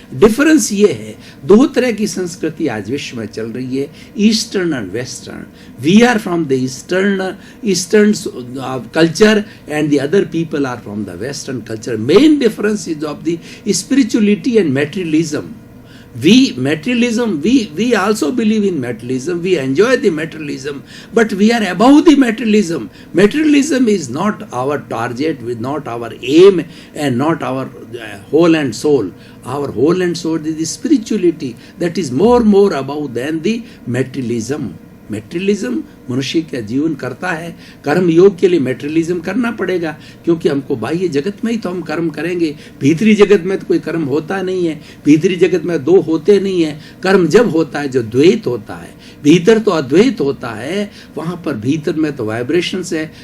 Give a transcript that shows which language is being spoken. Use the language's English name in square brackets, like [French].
[Hindi] Difference ये है, 2 तरह की संस्कृति आज विश्व में चल रही है, [English] Eastern and western. We are from the eastern culture and the other people are from the western culture. Main difference is of the spirituality and materialism. We also believe in materialism, we enjoy the materialism, but we are above the materialism. Materialism is not our target, not our aim, and not our whole and soul. Our whole and soul is the spirituality that is more above than the materialism. [Hindi] Materialism मनुष्य का जीवन करता है। कर्म योग के लिए materialism करना पड़ेगा, क्योंकि हमको बाह्य जगत में ही तो हम कर्म करेंगे, भीतरी जगत में तो कोई कर्म होता नहीं है। भीतरी जगत में 2 होते नहीं है। कर्म जब होता है जो द्वैत होता है, भीतर तो अद्वैत होता है, वहाँ पर भीतर में तो वाइब्रेशंस है।